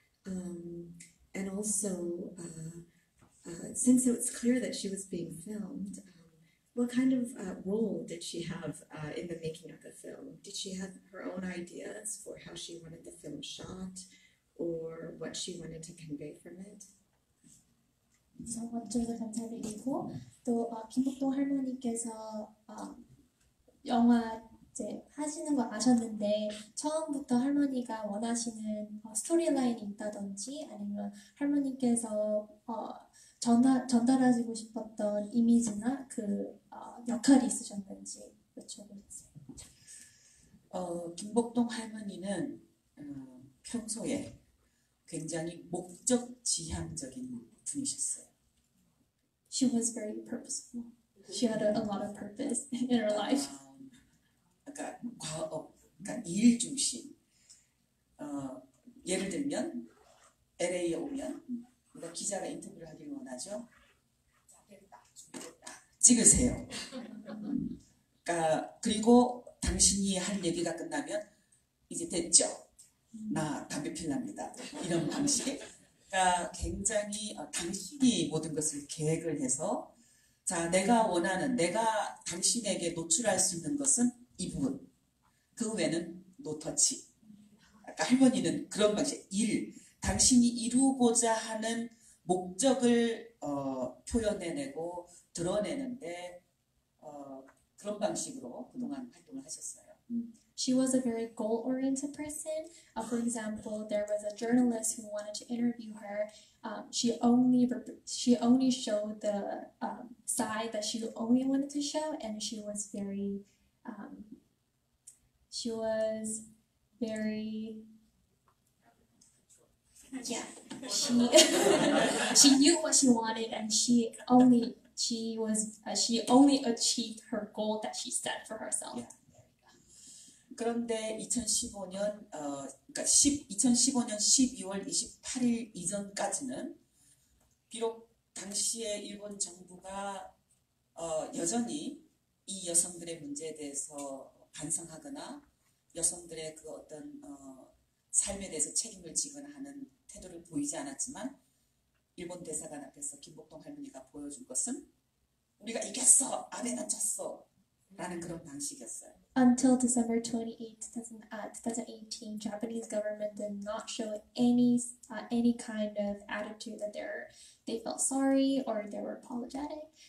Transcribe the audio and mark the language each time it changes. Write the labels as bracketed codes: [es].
[en] And also, since it was clear that she was being filmed, what kind of role did she have in the making of the film? Did she have her own ideas for how she wanted the film shot or what she wanted to convey from it? [ko] 우선 와주셔서 감사드리고 또 김복동 할머니께서 영화 이제 하시는 거 아셨는데 처음부터 할머니가 원하시는 스토리라인이 있다든지 아니면 할머니께서 전달하시고 싶었던 이미지나 그 역할이 있으셨는지 여쭤보겠어요. 김복동 할머니는 평소에 굉장히 목적 지향적인 분이셨어요. [en] She was very purposeful. She had a lot of purpose in her life. [ko] 그러니까 그러니까 일 중심. 예를 들면 LA에 오면 우리가 기자가 인터뷰를 하기를 원하죠. 찍으세요. 그러니까 그리고 당신이 할 얘기가 끝나면 이제 됐죠. 나 담배 필랍니다. 이런 방식. 그러니까 굉장히 당신이 모든 것을 계획을 해서 자 내가 원하는 내가 당신에게 노출할 수 있는 것은 이 부분. 그 외에는 노터치. 그러니까 할머니는 그런 방식. 당신이 이루고자 하는 목적을 표현해내고 드러내는데 그런 방식으로 그동안 활동을 하셨어요. [en] She was a very goal-oriented person. For example, there was a journalist who wanted to interview her. She only showed the side that she only wanted to show, and she was very she knew what she wanted, and she only achieved her goal that she set for herself. Yeah. [ko] 그런데 2015년 12월 28일 이전까지는 비록 당시에 일본 정부가 여전히 이 여성들의 문제에 대해서 반성하거나 여성들의 그 어떤 삶에 대해서 책임을 지거나 하는 태도를 보이지 않았지만 일본 대사관 앞에서 김복동 할머니가 보여준 것은 우리가 이겼어, 아베는 졌어 라는 그런 방식이었어요. [en] Until December 28, 2018, Japanese government did not show any kind of attitude that they felt sorry or they were apologetic.